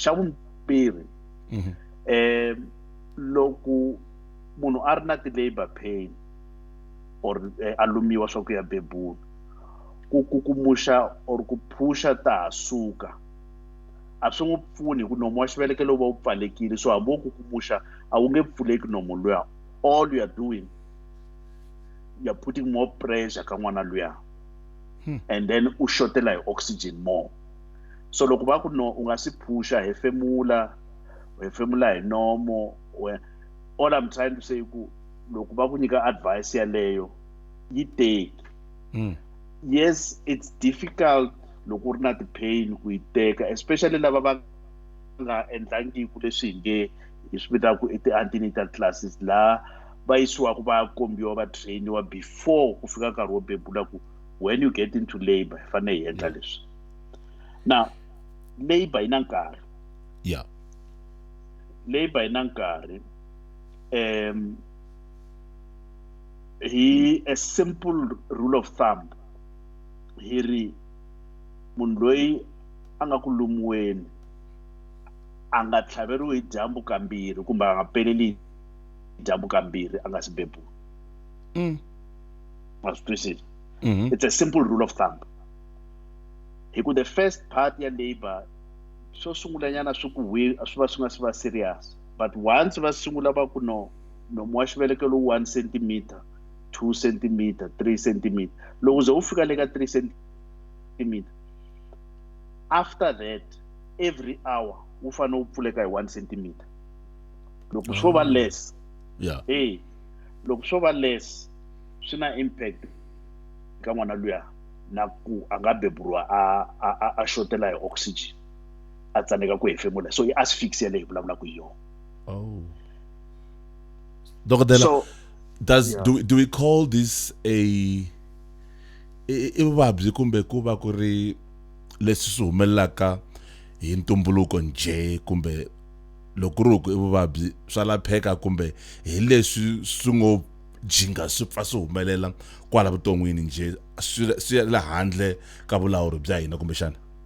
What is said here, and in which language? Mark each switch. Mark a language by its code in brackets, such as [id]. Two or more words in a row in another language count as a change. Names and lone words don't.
[ts] Xa vumbirhi, loko munhu a ri na ti- [en] labour pain [ts] or a lumiwa swa ku ya bebula, ku kukumuxa or ku phusha ta ha suka a swi n'wi pfuni hi ku nomu wa xivelekelo wu va wu pfalekile, so hambi wo kukumuxa a wu nge pfuleki nomu luya. [en] All you are doing, you're putting more pressure [ts] ka n'wana luya, [en] and then [ts] u xotela hi [en] oxygen more. [ts] So loko va ku no u nga si phusha, hefemula hi nomo. [en] All I'm trying to say [ts] ku loko va ku nyika advice yaleyo yi take. [en] Yes, it's difficult [ts] loko u ri na ti-pain ku yi teka, especially lava va nga endlangiku leswi hi nge hi swi vitaka i [en] ti-antenatal classes, [ts] laha va yisiwaka va ya kombiwa va trainiwa before ku fika nkarhi wo bebula ku [en] when you get into labor [ts] hi fanele hi endla leswi. Now labor yi na nkarhi, labor yi na nkarhi. Hi [en] a simple rule of thumb [ts] hi ri munhu loyi a nga ku lumiweni a nga tlhaveriwi hi dyambu kambirhi kumbe a nga peleli hi dyambu kambirhi a nga si bebula. Ma swi twisisa? [en] It's a simple rule of thumb. [ts] Hi ku [en] the first part [ts] ya labor swo sungula nyana swi ku swi va swi nga swi va serious, [en] but once [ts] va sungula va ku nomu wa xivelekelo [en] 1 centimeter, 2 centimeter, 3 centimeter, [ts] loko ze u fika le ka 3 centimeter, [en] after that every hour [ts] u fanele u pfuleka hi 1 centimeter. Loko swo va less, loko swo va less swi na impact ka n'wana luya na ku a nga beburiwa a xotela hi oxygen, a tsaneka ku hefemula. So i asphyxia leyi vulavulaka hi yona. Dokotela, [en] do we call this [ts] i vuvabyi kumbe ku va ku ri leswi swi humelelaka hi ntumbuluko nje, kumbe loko ri ku i vuvabyi swa lapheka, kumbe hi leswi swi ngo jinga swi pfa swi humelela kwala vuton'wini nje swi ya le handle ka vulawuri bya hina kumbe xana?